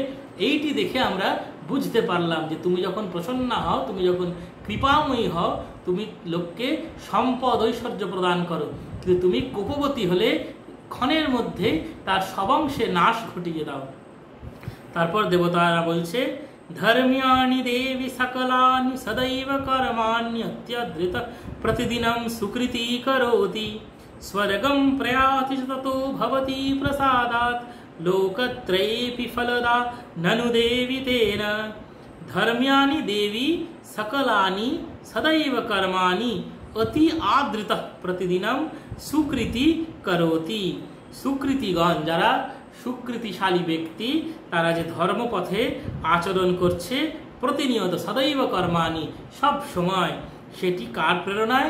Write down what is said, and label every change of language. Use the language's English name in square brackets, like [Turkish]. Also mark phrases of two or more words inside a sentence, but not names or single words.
[Bangla] এইটি দেখে আমরা বুঝতে পারলাম যে তুমি যখন প্রসন্ন হও, তুমি যখন কৃপাময়ী হও, তুমি লোককে সম্পদ ঐশ্বর্য প্রদান করো, কিন্তু তুমি কোপবতী হলে ক্ষণের মধ্যে তার সবংশে নাশ ঘটিয়ে দাও। তারপর দেবতারা বলছে, [Sanskrit] ধর্ম্যানি দেবী সকলানি সদৈব কর্মাণি অত্যধৃত প্রতিদিনম সুকৃতি করোতি স্বর্গম প্রয়াতি ততো ভবতি প্রসাদাৎ লোকত্রয়েপি ফলদা নनु দেবী তেন। ধর্ম্যানি দেবী সকলানি সদৈব কর্মাণি অতি আদৃত প্রতিদিনম সুকৃতি করোতি। [Bangla] সুকৃতিগণ যারা সুকৃতিশালী ব্যক্তি, তারা যে ধর্মপথে আচরণ করছে প্রতিনিয়ত, [Sanskrit] সদৈব কর্মাণি [Bangla] সব সময়, সেটি কার প্রেরণায়?